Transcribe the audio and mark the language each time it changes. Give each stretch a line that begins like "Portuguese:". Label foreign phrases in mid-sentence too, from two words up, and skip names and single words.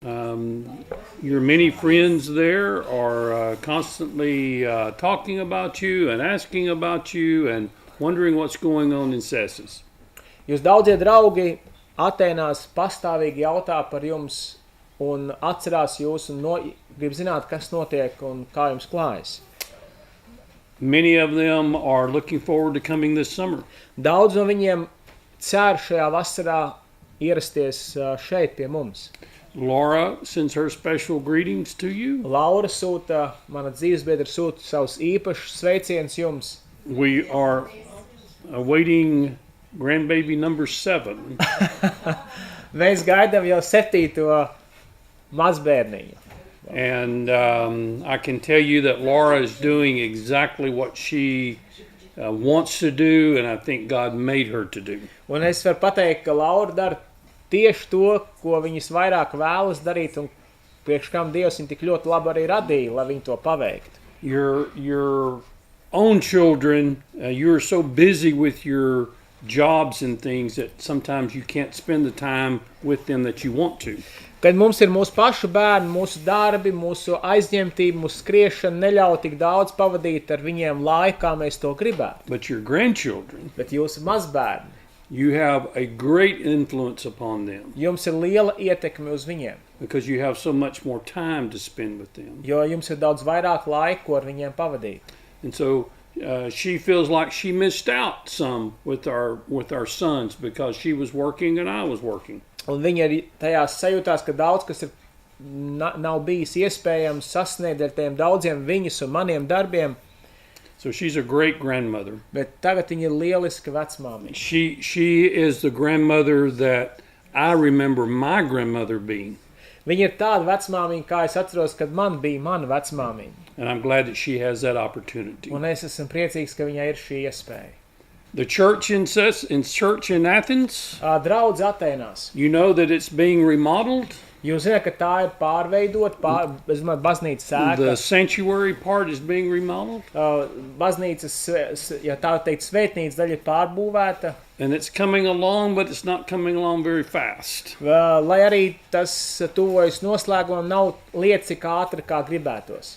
English: Your many friends there are constantly talking about you and asking about you and wondering what's going on in Cēsu.
Latvian: Jūs daudzie draugi Atēnās pastāvīgi jautā par jums un atcerās jūs un grib zināt, kas notiek un kā jums klājas.
English: Many of them are looking forward to coming this summer.
Latvian: Daudz no viņiem cer šajā vasarā ierasties šeit pie mums.
English: Laura sends her special greetings to you.
Latvian: Laura sūta, mana dzīvesbiedra sūta savus īpašus sveicienus jums.
English: We are awaiting grandbaby number 7.
Latvian: Mēs gaidām jau 7. mazbērniņu.
English: And I can tell you that Laura is doing exactly what she wants to do, and I think God made her to do.
Latvian: Un es varu pateikt, ka Laura dara tieši to, ko viņas vairāk vēlas darīt, un priekš kam Dievs viņu tik ļoti labi arī radīja, lai viņi to paveiktu.
English: Your own children, you're so busy with your jobs and things that sometimes you can't spend the time with them that you want to.
Latvian: Kad mums ir mūsu pašu bērni, mūsu darbi, mūsu aizņemtība, mūsu skriešana neļauj tik daudz pavadīt ar viņiem laiku, kā mēs to gribētu.
English: But your grandchildren,
Latvian: Bet jūsu mazbērni,
English: you have a great influence upon them
Latvian: jums ir liela ietekme uz viņiem,
English: because you have so much more time to spend with them.
Latvian: jo jums ir daudz vairāk laiku ar viņiem pavadīt.
English: And so she feels like she missed out some with our sons because she was working and I was working.
Latvian: Un viņa arī tajās sajūtās, ka daudz kas ir nav bijis iespējams sasniegt ar tiem daudziem viņas un maniem darbiem.
English: So she's a great grandmother.
Latvian: Bet tagad viņa ir lieliska vecmāmiņa.
English: She is the grandmother that I remember my grandmother being.
Latvian: Viņa ir tāda vecmāmiņa, kā es atceros, kad man bija mana vecmāmiņa.
English: And I'm glad that she has that opportunity.
Latvian: Un es esmu priecīgs, ka viņai ir šī iespēja.
English: The church in Athens,
Latvian: Draudze Atēnās.
English: you know that it's being remodeled.
Latvian: Jūs zināt, ka tā ir pārveidot, es domāju, baznīcas sēka.
English: The sanctuary part is being remodeled.
Latvian: Baznīcas, ja tā teikt, svētnīcas daļa ir pārbūvēta.
English: And it's coming along, but it's not coming along very fast.
Latvian: Lai arī tas tuvojas noslēgumam, nav lietas tik ātri, kā gribētos.